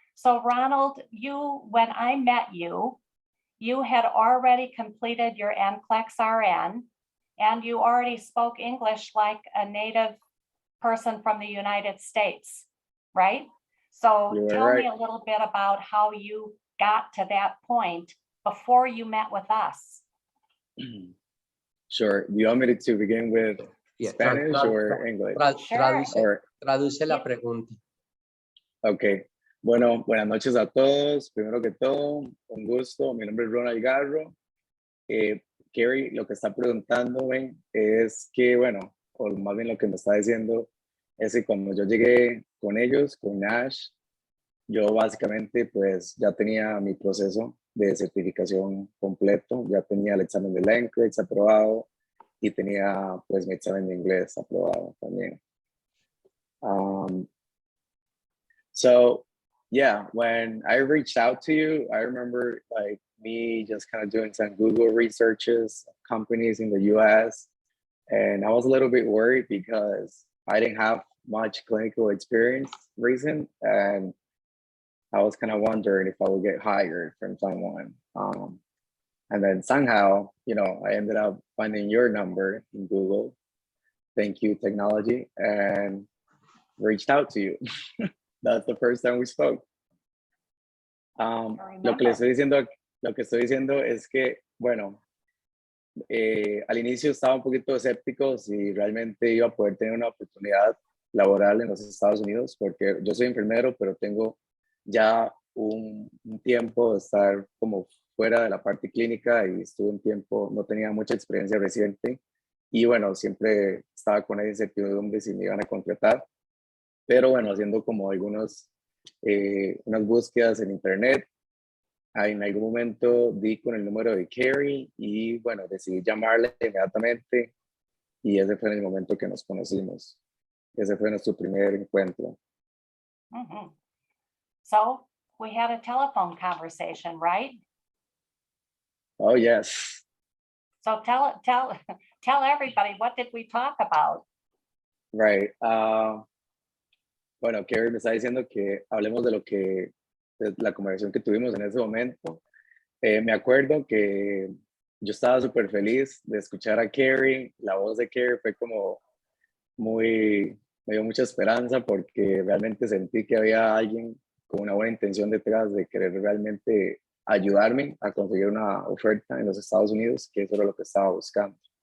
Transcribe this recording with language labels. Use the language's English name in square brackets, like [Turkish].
[English] So Ronald, when I met you, you had already completed your Nclex RN and you already spoke English like a native person from the United States, right? So tell me a little bit about how you got to that point before you met with us. Sure. Do you want me to begin with Spanish or English? [Spanish] Traduce la pregunta. [English] Ok. [Spanish] Bueno, buenas noches a todos. Primero que todo, un gusto. Mi nombre es Ronald Garro. Carrie, lo que está preguntándome es que, bueno, o más bien lo que me está diciendo es que cuando yo llegué con ellos, con Nash, yo básicamente pues ya tenía mi proceso de certificación completo, ya tenía el examen de Nclex aprobado y tenía pues mi examen de inglés aprobado también. [English] So yeah, when I reached out to you, I remember like me just kind of doing some Google researches, companies in the US, and I was a little bit worried because I didn't have much clinical experience recent, and I was kind of wondering if I would get hired from someone. And then somehow, you know, I ended up finding your number in Google. Thank you, technology, and reached out to you. That's the first time we spoke. [Spanish] Lo que estoy diciendo es que, bueno, al inicio estaba un poquito escéptico si realmente iba a poder tener una oportunidad laboral en los Estados Unidos, porque yo soy enfermero, pero tengo ya un tiempo de estar como fuera de la parte clínica y estuve un tiempo, no tenía mucha experiencia reciente y bueno, siempre estaba con esa incertidumbre si me iban a contratar, pero bueno, haciendo como unas búsquedas en internet, en algún momento di con el número de Carrie y bueno, decidí llamarle inmediatamente y ese fue el momento que nos conocimos. Ese fue nuestro primer encuentro. Mm-hmm. [English] So we had a telephone conversation, right? Oh, yes. So tell everybody, what did we talk about? Right. [Spanish] Bueno, Carrie me está diciendo que hablemos de la conversación que tuvimos en ese momento. Me acuerdo que yo estaba súper feliz de escuchar a Carrie. La voz de Carrie fue como me dio mucha esperanza porque realmente sentí que había alguien con una buena intención detrás de querer realmente ayudarme a conseguir una oferta en los Estados Unidos, que eso era lo que estaba buscando.